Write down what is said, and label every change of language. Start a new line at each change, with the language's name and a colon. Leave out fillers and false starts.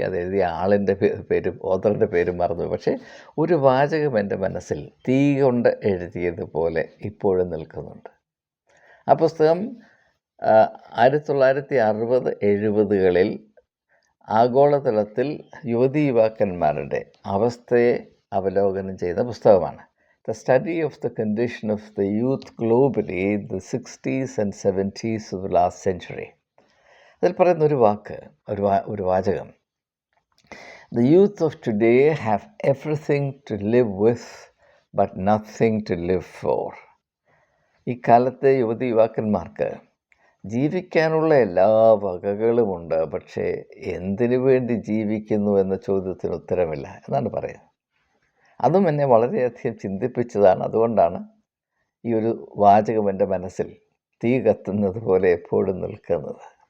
Malayalam: അതെഴുതിയ ആളിൻ്റെ പേരും ഓഥറിൻ്റെ പേരും മറന്നുപോയി. പക്ഷേ ഒരു വാചകം എൻ്റെ മനസ്സിൽ തീ കൊണ്ട് എഴുതിയതുപോലെ ഇപ്പോഴും നിൽക്കുന്നുണ്ട്. ആ പുസ്തകം 1960-70കളിൽ ആഗോളതലത്തിൽ യുവതീ-യുവാക്കന്മാരുടെ അവസ്ഥയെ അവലോകനം ചെയ്ത പുസ്തകമാണ്.
English: The study of the condition of the youth globally in the 60s and 70s of the last century.
Malayalam: അതിൽ പറയുന്ന ഒരു വാചകം,
English: The youth of today have everything to live with but nothing to live for.
Malayalam: ഈ കാലത്തെ യുവതീ-യുവാക്കന്മാർക്ക് ജീവിക്കാനുള്ള എല്ലാ വകകളുമുണ്ട്, പക്ഷേ എന്തിനു വേണ്ടി ജീവിക്കുന്നു എന്ന ചോദ്യത്തിന് ഉത്തരമില്ല എന്നാണ് പറയുന്നത്. അതും എന്നെ വളരെയധികം ചിന്തിപ്പിച്ചതാണ്. അതുകൊണ്ടാണ് ഈ ഒരു വാചകം എൻ്റെ മനസ്സിൽ തീ കത്തുന്നത് പോലെ എപ്പോഴും നിൽക്കുന്നത്.